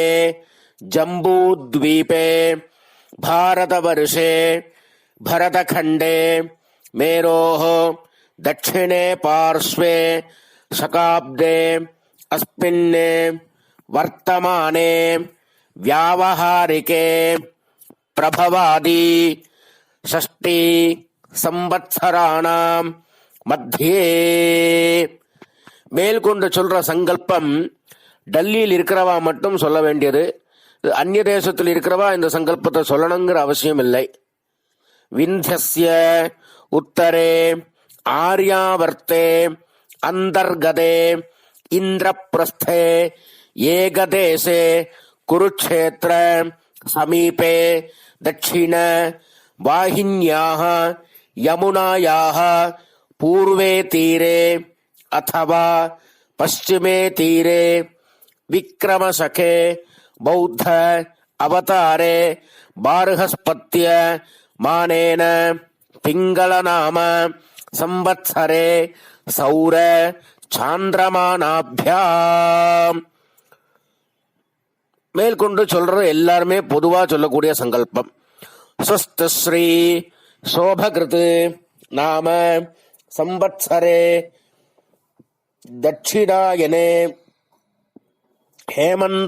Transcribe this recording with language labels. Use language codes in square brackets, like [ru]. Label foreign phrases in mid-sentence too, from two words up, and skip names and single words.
[sa] जम्बूद्वीपे भारतवर्षे भरतखण्डे मेरोः दक्षिणे पार्श्वे शकाब्दे अस्मिन् वर्तमाने व्यावहारिके प्रभवादि 6 संवत्सराणां मध्ये. [ta] மேல்கொண்டு சொல்ற சங்கல்பம் டெல்லியில் இருக்கிறவா மட்டும் சொல்ல வேண்டியது. அந்நிய தேசத்தில் இருக்கிறவா இந்த சங்கல்பத்தை சொல்லணுங்கிற அவசியம் இல்லை. [sa] विन्ध्यस्य उत्तरे आर्यावर्ते अन्तर्गते इन्द्रप्रस्थे एकदेशे कुरुक्षेत्र समीपे दक्षिण वाहिन्याः यमुनायाः पूर्वे तीरे अथवा पश्चिमे तीरे विक्रमशके बौद्ध अवतारे बार्हस्पत्य मानेन पिंगलनाम संवत्सरे सौर சாந்திரமானாபியாம். [ta] மேற்கொண்டு சொல்றது எல்லாருமே பொதுவா சொல்லக்கூடிய சங்கல்பம். [sa] स्वस्तिश्री शोभकृत् नाम संवत्सरे दक्षिणायने हेमन्त